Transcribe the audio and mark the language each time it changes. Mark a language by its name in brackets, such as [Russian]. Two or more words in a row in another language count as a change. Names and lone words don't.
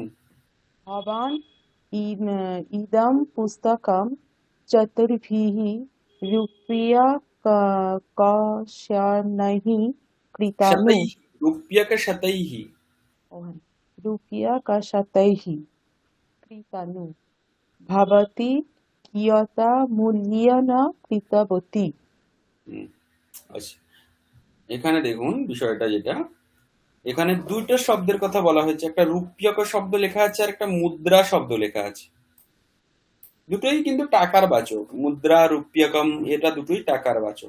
[Sanskrit] भवान् इदं पुस्तकं चतुर्भिः रूप्यकशनैः क्रीतानु। শতैः, রূপ্যক শতैः। रूप्यकशतैः क्रीतानु। भवती कियता मूल्येन क्रीतवती। [Bangla] হুম, আচ্ছা, এখানে দেখুন বিষয়টা যেটা, এখানে দুটো শব্দের কথা বলা হয়েছে, একটা রূপ্যক শব্দ লেখা আছে আর একটা মুদ্রা শব্দ লেখা আছে। দুটোই কিন্তু টাকার বাচক, মুদ্রা রূপ্যকম, এটা দুটোই টাকার বাচক।